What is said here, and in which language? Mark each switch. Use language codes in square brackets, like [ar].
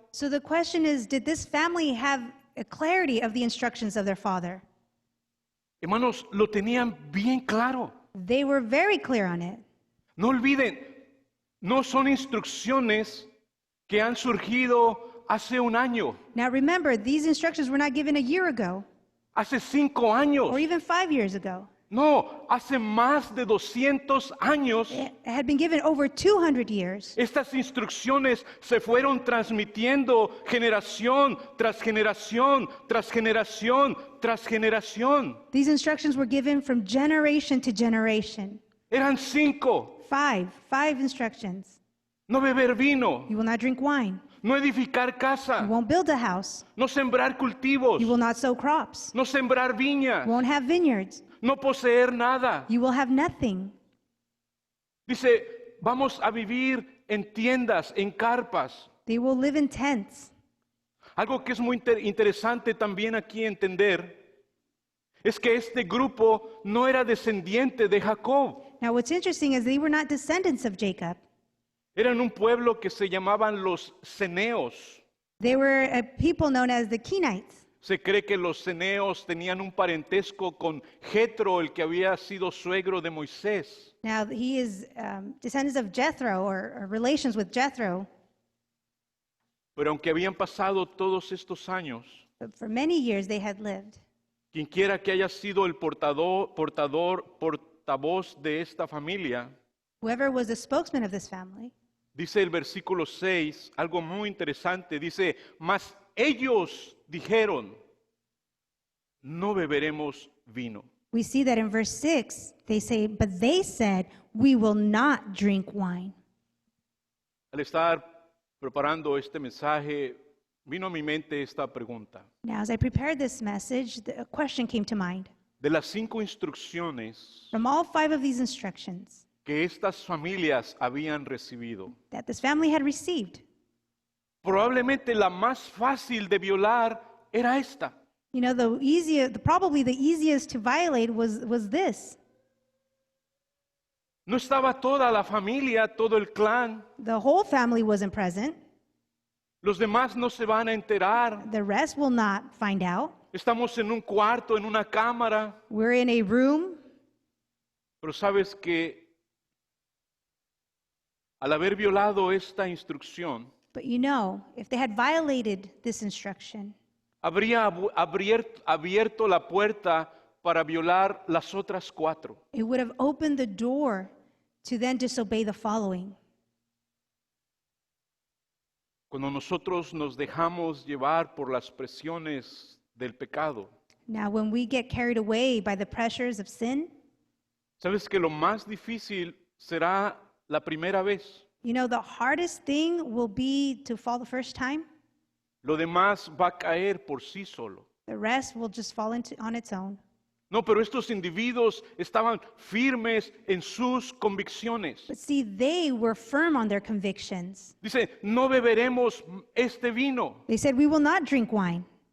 [en] So the question is, did this family have a clarity of the instructions of their father? [es] Hermanos, lo tenían bien claro. [en] They were very clear on it. [es] No olviden, no son instrucciones que han surgido hace un año, [en] Now remember, these instructions were not given a year ago [es] hace 5 años. [en] or even 5 years ago. [es] No, hace más de 200 años. [en] It had been given over 200 years. [es] Estas instrucciones se fueron transmitiendo generación tras generación, tras generación, tras generación. [en] These instructions were given from generation to generation. [es] Eran 5. [en] Five instructions. [es] No beber vino, [en] You will not drink wine. [es] no edificar [en] You [es] casa, [en] won't build a house. [es] no sembrar cultivos, [en] You will not sow crops. [es] no sembrar viñas, [en] You won't have vineyards. [es] no poseer nada. [en] You will have nothing. [es] Dice, vamos a vivir en tiendas, en carpas. [en] They will live in tents. [es] Algo que es muy interesante también aquí entender es que este grupo no era descendiente de Jacob. [en] Now, what's interesting is they were not descendants of Jacob. [es] Eran un pueblo que se llamaban los ceneos. [en] They were a people known as the Kenites. [es] Se cree que los ceneos tenían un parentesco con Jetro, el que había sido suegro de Moisés. [en] Now, he is descendants of Jethro or relations with Jethro. [es] Pero aunque habían pasado todos estos años, [en] But for many years they had lived. [es] quien quiera que haya sido el portavoz de esta familia, [en] Whoever was the spokesman of this family, [es] dice el versículo 6, algo muy interesante, dice, mas ellos dijeron, no beberemos vino. [en] we see that in verse 6, they say, but they said, we will not drink wine. [es] Al estar preparando este mensaje, vino a mi mente esta pregunta. [en] Now, as I prepared this message, a question came to mind. [es] De las 5 instrucciones [en] From all 5 of these instructions [es] que estas familias habían recibido, [en] that this family had received, [es] probablemente la más fácil de violar era esta. [en] you know, probably the easiest to violate was this. [es] No estaba toda la familia, todo el clan, [en] The whole family wasn't present. [es] Los demás no se van a enterar. [en] The rest will not find out. [es] Estamos en un cuarto, en una cámara. [en] We're in a room, [es] Pero sabes que al haber violado esta instrucción, [en] but you know, if they had violated this instruction, [es] habría abierto la puerta para violar las otras 4. [en] it would have opened the door to then disobey the following. [es] Cuando nosotros nos dejamos llevar por las presiones del pecado, [en] Now, when we get carried away by the pressures of sin, [es] sabes que lo más difícil será la primera vez. [en] you know, the hardest thing will be to fall the first time. [es] Lo demás va a caer por sí solo. [en] The rest will just fall on its own. [es] No, pero estos individuos estaban firmes en sus convicciones. [en] But see, they were firm on their convictions. [es] Dice, no beberemos este vino. [en] They said, "We will not drink wine."